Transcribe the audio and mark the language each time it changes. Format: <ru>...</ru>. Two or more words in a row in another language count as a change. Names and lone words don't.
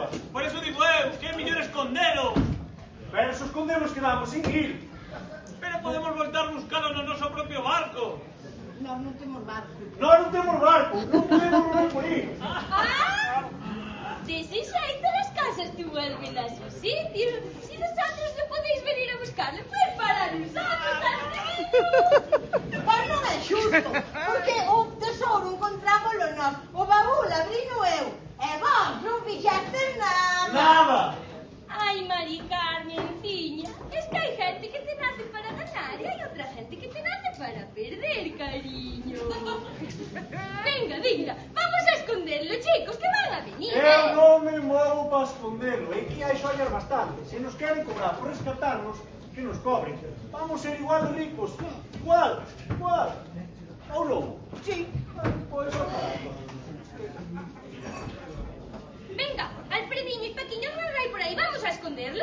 <es>Por eso</es> <gl>digo eu, que é mellor escondelo. Pero se escondemos quedamos sin ir. Pero podemos voltar buscalo no noso propio barco. Nós non temos barco. Nós non temos barco, non podemos volver por aí.</gl> <es>De ese xeito las casas te vuelven a su sitio. Si vosotros no podéis venir a buscarlo, pues para nosotros,</es> <gl>Pois non é xusto, porque o tesouro encontrámoslo nós, o baúl abrino eu, e vos non fixastes nada. Nada.</gl> <es>Ay, Mari Carmenciña, es que hay gente que te nace para ganar y hay otra gente que te nace para perder, cariño. Venga, vamos a esconderlo, chicos, que van a venir.</es> <gl>Eu non me movo para esconderlo. E aquí hai xoias bastante. Se nos queren cobrar por rescatarnos, que nos cobren. Vamos ser igual de ricos. Igual. Ou non?</gl> <es>Sí.</es> <gl>Pois</gl> <es>Venga, Alfredinho y Paquiño, no hay por ahí, vamos a esconderlo.</es>